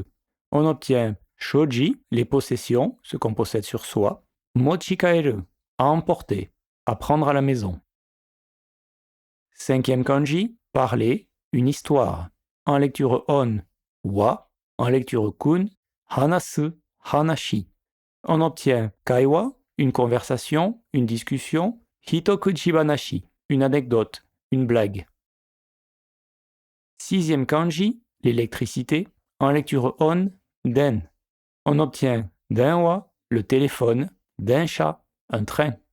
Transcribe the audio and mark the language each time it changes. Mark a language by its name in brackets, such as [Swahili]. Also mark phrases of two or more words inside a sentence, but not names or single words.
[French] On obtient shoji, les possessions, ce qu'on possède sur soi. Mochikaeru, à emporter, à prendre à la maison. Cinquième kanji, parler, une histoire. En lecture on, wa. En lecture kun, [Japanese] 話す、話し. [French] On obtient kaiwa, une conversation, une discussion. Hitokujibanashi, une anecdote, une blague. Sixième kanji, l'électricité. En lecture on, den. On obtient denwa, le téléphone, densha, un train.